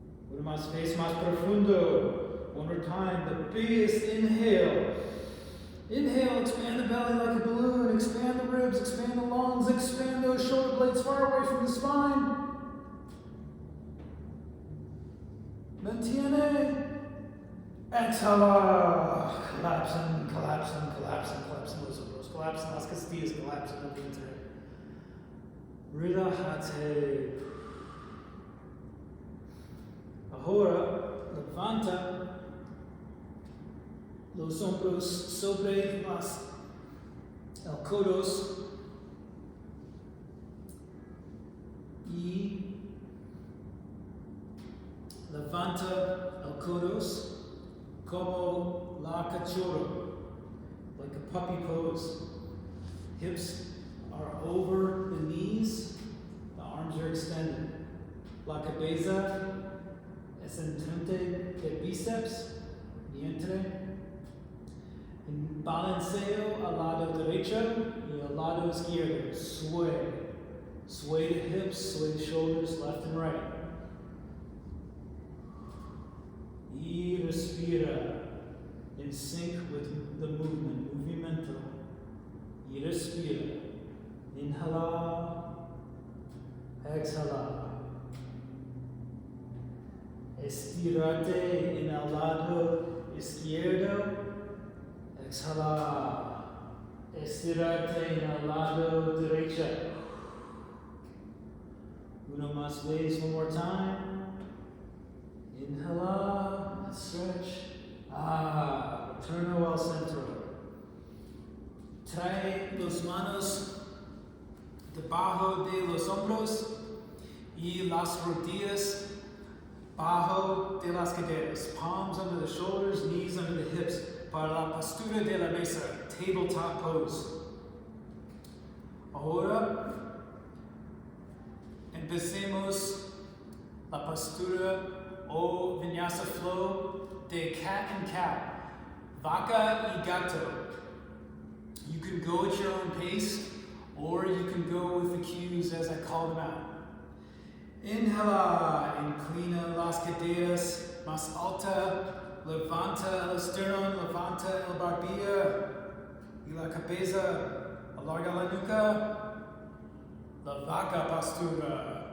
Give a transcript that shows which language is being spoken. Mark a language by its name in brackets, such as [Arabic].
[Spanish] Una más vez más profundo. [English] One more time, the biggest inhale. Inhale, expand the belly like a balloon, expand the ribs, expand the lungs, expand those shoulder blades far away from the spine. [Spanish] Mantiene. Exhala. Collapsen, collapsen, collapsen, collapsen los hombros, collapsen las costillas, collapsen el vientre. Relájate. Ahora, levanta los hombros sobre el codos y levanta el codos como la cachorro, [English] like a puppy pose. Hips are over the knees, the arms are extended. [Spanish] La cabeza es enfrente de bíceps, vientre. Balanceo al lado derecho y al lado izquierdo. [English] Sway. Sway the hips, sway the shoulders left and right. [Spanish] Y respira. [English] In sync with the movement. [Spanish] Movimiento. Y respira. Inhala. Exhala. Estirate en el lado izquierdo. Exhala. Estirate en el lado derecho. Uno más vez, one more time. Inhala. Stretch. Retorno al centro. Trae las manos debajo de los hombros y las rodillas bajo de las caderas. [English] Palms under the shoulders, knees under the hips. [Spanish] Para la postura de la mesa, [English] tabletop pose. [Spanish] Ahora, empecemos la postura o vinyasa flow de [English] cat and cow, [Spanish] vaca y gato. [English] You can go at your own pace, or you can go with the cues as I call them out. [Spanish] Inhala, inclina las caderas más alta. Levanta el esternón, levanta el barbilla y la cabeza, alarga la nuca, la vaca postura.